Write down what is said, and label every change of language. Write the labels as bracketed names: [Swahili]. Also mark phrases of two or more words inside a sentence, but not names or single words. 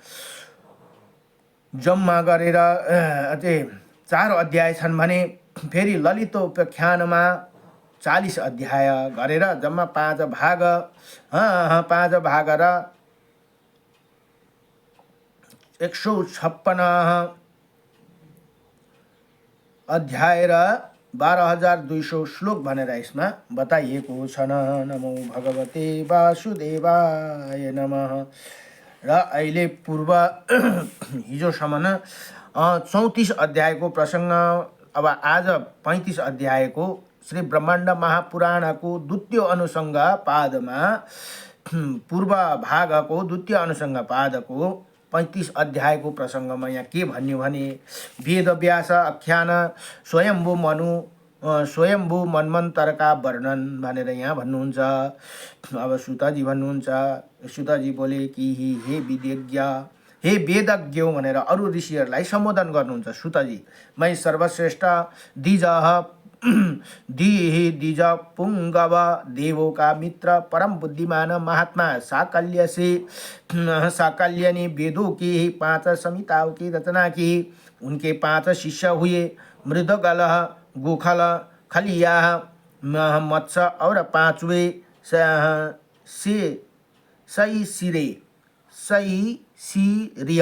[Nepali] जम्मा गरेर 4 अध्याय छन् भने फेरि ललितोपाख्यानमा 40 अध्याय गरेर जम्मा 5 भाग 5 भाग र 156 अध्याय र 12,200 श्लोक भनेर यसमा बताइएको छ। [Sanskrit] नमो भगवते वासुदेवाय नमः। [Nepali] र अहिले पूर्व हिजोसम्म 34 अध्यायको प्रसङ्ग, अब आज 35 अध्यायको श्री ब्रह्माण्ड महापुराणको द्वितीय अनुसंग पादमा पूर्व भागको द्वितीय अनुसंग पादको 35 अध्यायको प्रसङ्गमा यहाँ के भन्यो भने वेद व्यास आख्यान स्वयम्भू मन्वन्तरका वर्णन भनेर यहाँ भन्नुहुन्छ। अब सुतजी भन्नुहुन्छ, सुतजी [Hindi] बोले कि [Nepali] हे विदेज्ञ, हे वेदज्ञ भनेर अरू ऋषिहरूलाई सम्बोधन गर्नुहुन्छ सुतजी। [Hindi] मै सर्वश्रेष्ठ द्विज पुंगव देवों का मित्र परम बुद्धिमान महात्मा साकल्य ने वेदों की 5 संहिताओं की रचना की। उनके 5 शिष्य हुए मृदगल, गोखल, खलिया, मत्स्य और 5वें सईसिरिया।